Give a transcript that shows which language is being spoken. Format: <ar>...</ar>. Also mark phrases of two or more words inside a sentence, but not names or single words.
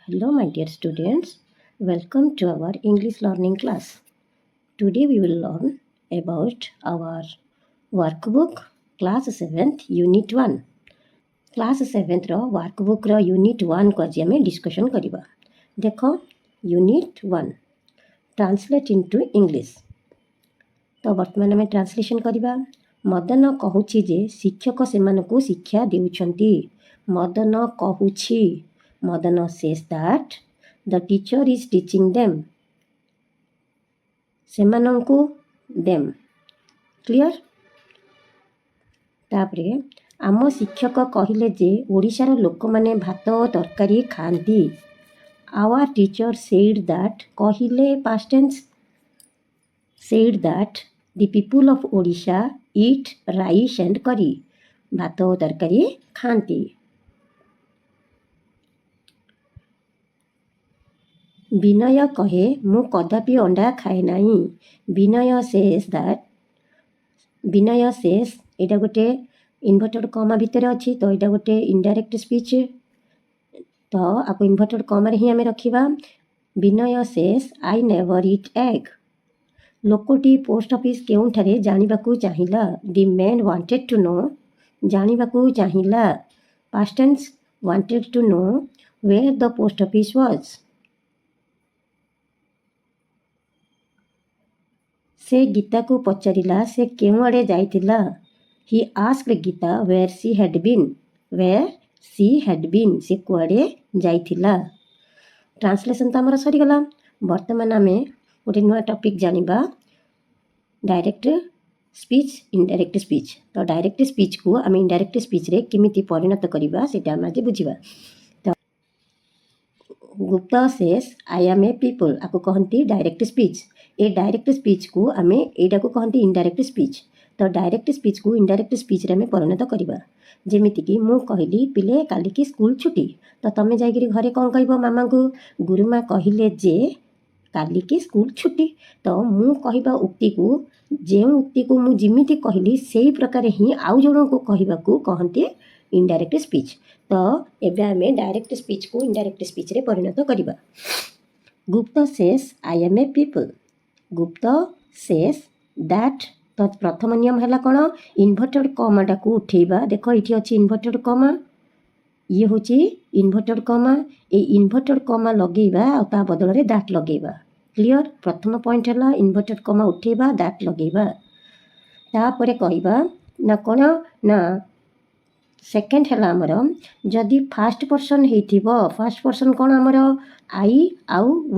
<en>Hello, my dear students. Welcome to our English learning class. Today we will learn about our workbook class 7th Unit 1. Class 7th</en> <or>ର workbook ର Unit 1</or> <hi>को आज</hi> <or>ଆମେ discussion କରିବା।</or> <en>ଦେଖ Unit 1 Translate into English।</en> <or>ତ ବର୍ତ୍ତମାନ ଆମେ ଟ୍ରାନ୍ସଲେସନ୍ କରିବା। ମଦନ କହୁଛି ଯେ ଶିକ୍ଷକ ସେମାନଙ୍କୁ ଶିକ୍ଷା ଦେଉଛନ୍ତି। ମଦନ କହୁଛି।</or> <en>ମଦନ says that the teacher is teaching them।</en> <or>ସେମାନଙ୍କୁ them। କ୍ଲିଅର? ତାପରେ ଆମ ଶିକ୍ଷକ କହିଲେ ଯେ ଓଡ଼ିଶାର ଲୋକମାନେ ଭାତ ଓ ତରକାରୀ ଖାଆନ୍ତି।</or> <en>Our teacher said that କହିଲେ past tense said that the people of Odisha eat rice and curry।</en> <or>ଭାତ ଓ ତରକାରୀ ଖାଆନ୍ତି। ବିନୟ କହେ ମୁଁ କଦାପି ଅଣ୍ଡା ଖାଏ ନାହିଁ। ବିନୟ</or> <en>says that ବିନୟ says</en> <or>ଏଇଟା ଗୋଟେ</or> <en>inverted comma</en> <or>ଭିତରେ ଅଛି ତ ଏଇଟା ଗୋଟେ</or> <en>indirect speech</en> <or>ତ ଆକୁ</or> <en>inverted comma</en> <or>ହିଁ ଆମେ ରଖିବା।</or> <en>ବିନୟ says I never eat egg।</en> <or>ଲୋକଟି ପୋଷ୍ଟ ଅଫିସ୍ କେଉଁଠାରେ ଜାଣିବାକୁ ଚାହିଁଲା।</or> <en>The man wanted to know</en> <or>ଜାଣିବାକୁ ଚାହିଁଲା।</or> <en>past tense wanted to know where the post office was।</en> <or>ସେ ଗୀତାକୁ ପଚାରିଲା ସେ କେଉଁଆଡ଼େ ଯାଇଥିଲା।</or> <en>He asked Gita where she had been। where she had been</en> <or>ସେ କୁଆଡ଼େ ଯାଇଥିଲା। ଟ୍ରାନ୍ସଲେସନ୍ ତ ଆମର ସରିଗଲା। ବର୍ତ୍ତମାନ ଆମେ ଗୋଟେ ନୂଆ ଟପିକ୍ ଜାଣିବା</or> <en>direct speech indirect speech.</en> <or>ତ</or> <en>direct speech</en> <or>ଆମେ</or> <en>indirect speech</en> <or>କେମିତି ପରିଣତ କରିବା ସେଇଟା ଆମେ ଆଜି ବୁଝିବା। ତ ଗୁପ୍ତା</or> <en>says I am a people</en> <or>ଆକୁ କହନ୍ତି</or> <en>direct speech.</en> <or>ଏ</or> <en>direct speech</en> <or>ଆମେ ଏଇଟାକୁ କହନ୍ତି</or> <en>indirect speech.</en> <or>ତ</or> <en>direct speech indirect speech</en> <or>ଆମେ ପରିଣତ କରିବା। ଯେମିତିକି ମୁଁ କହିଲି ପିଲେ କାଲିକି ସ୍କୁଲ ଛୁଟି ତ ତମେ ଯାଇକିରି ଘରେ କ'ଣ କହିବ ମାମାଙ୍କୁ ଗୁରୁମା କହିଲେ ଯେ କାଲିକି ସ୍କୁଲ ଛୁଟି। ତ ମୁଁ କହିବା ଉକ୍ତିକୁ ଯେଉଁ ଉକ୍ତିକୁ ମୁଁ ଯେମିତି କହିଲି ସେଇ ପ୍ରକାର ହିଁ ଆଉ ଜଣଙ୍କୁ କହିବାକୁ କହନ୍ତି</or> <en>indirect speech.</en> <or>ତ ଏବେ ଆମେ</or> <en>direct speech indirect speech</en> <or>ପରିଣତ କରିବା। ଗୁପ୍ତା</or> <en>says I am a people।</en> <or>ଗୁପ୍ତା</or> <en>says that</en> <or>ତ ପ୍ରଥମ ନିୟମ ହେଲା କ'ଣ</or> <en>inverted comma</en> <or>ଉଠେଇବା। ଦେଖ ଏଇଠି ଅଛି</or> <en>inverted comma</en> <or>ଇଏ ହେଉଛି</or> <en>inverted comma.</en> <or>ଏଇ</or> <en>inverted comma</en> <or>ଲଗେଇବା ଆଉ ତା ବଦଳରେ ଦାଟ୍ ଲଗେଇବା। କ୍ଲିଅର? ପ୍ରଥମ ପଏଣ୍ଟ ହେଲା</or> <en>inverted comma</en> <or>ଉଠେଇବା ଦାଟ୍ ଲଗେଇବା। ତାପରେ କହିବା ନା କ'ଣ ନା ସେକେଣ୍ଡ ହେଲା ଆମର ଯଦି</or> <en>first person</en> <or>ହେଇଥିବ</or> <en>first person</en> <or>କ'ଣ ଆମର ଆଇ ଆଉ ୱି।</or>